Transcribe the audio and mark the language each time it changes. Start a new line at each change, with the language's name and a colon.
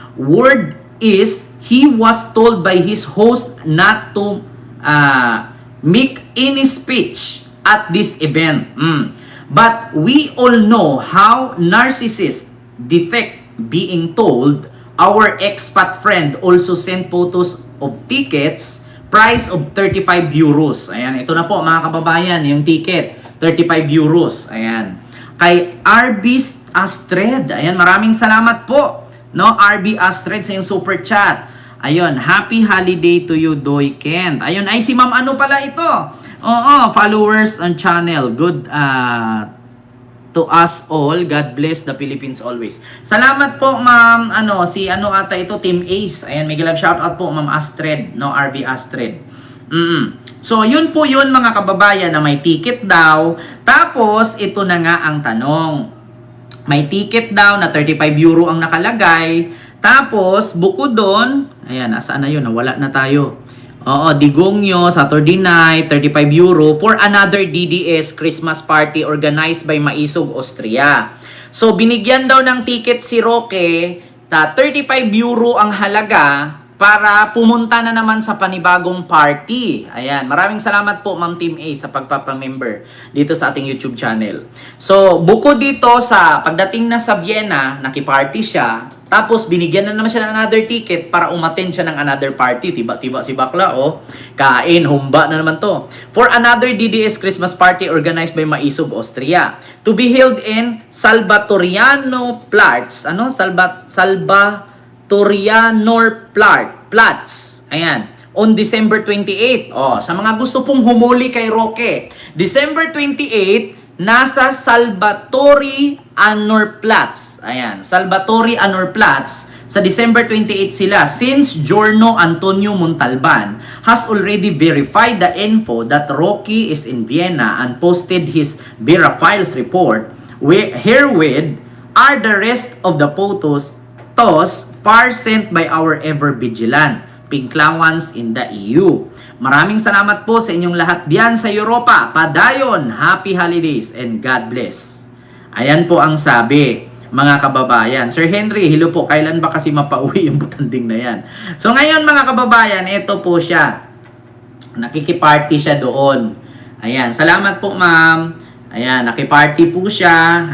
English: Word is he was told by his host not to make any speech at this event. But we all know how narcissists detect being told. Our expat friend also sent photos of tickets, price of 35 euros.
Filipino: Ayan, ito na po mga kababayan, yung ticket, 35 euros. Ayan. Kay RB Astrid, ayan, maraming salamat po. No, RB Astrid sa yung super chat. Ayun,
English: happy holiday to you,
Filipino: Doy Kent. Ayun, ay si Ma'am ano pala ito?
English: Oo, followers on channel. Good to us all. God bless the Philippines always.
Filipino: Salamat po, Ma'am, si ata ito, Team Ace. Ayan, may love shoutout po, Ma'am Astrid, no, RB Astrid. So, yun po yun mga kababayan na may ticket daw. Tapos, ito na nga ang tanong. May ticket daw na 35 euro ang nakalagay. Tapos, bukod doon, ayan, nasaan na yun? Nawala na tayo.
English: Oo, Digongyo, Saturday night, 35 euro for another DDS Christmas party organized by Maisog, Austria.
Filipino: So, binigyan daw ng ticket si Roque na 35 euro ang halaga para pumunta na naman sa panibagong party. Ayan, maraming salamat po Ma'am Team A sa pagpapamember dito sa ating YouTube channel. So, bukod dito sa pagdating na sa Vienna, nakiparty siya, tapos binigyan na naman siya ng another ticket para umattend siya ng another party. Tiba-tiba si bakla, oh. Kain, humba na naman to.
English: For another DDS Christmas party organized by Maisog, Austria. To be held in Salvatoriano Platz.
Filipino: Salvatorianor Platz. Ayan.
English: On December 28.
Filipino: Oh, sa mga gusto pong humuli kay Roque. December 28, nasa Salvatori Anor Platz. Ayan. Salvatori Anor Platz. Sa December 28 sila.
English: Since Giorno Antonio Montalban has already verified the info that Roque is in Vienna and posted his Vera Files report, herewith are the rest of the photos far sent by our ever vigilant Pinklawans in the EU.
Filipino: Maraming salamat po sa inyong lahat diyan sa Europa. Padayon,
English: happy holidays and God bless.
Filipino: Ayan po ang sabi, mga kababayan. Sir Henry, hello po, kailan ba kasi mapauwi yung butanding na yan? So ngayon mga kababayan, ito po siya. Nakikiparty siya doon. Ayan, salamat po ma'am. Ayan, nakiparty po siya.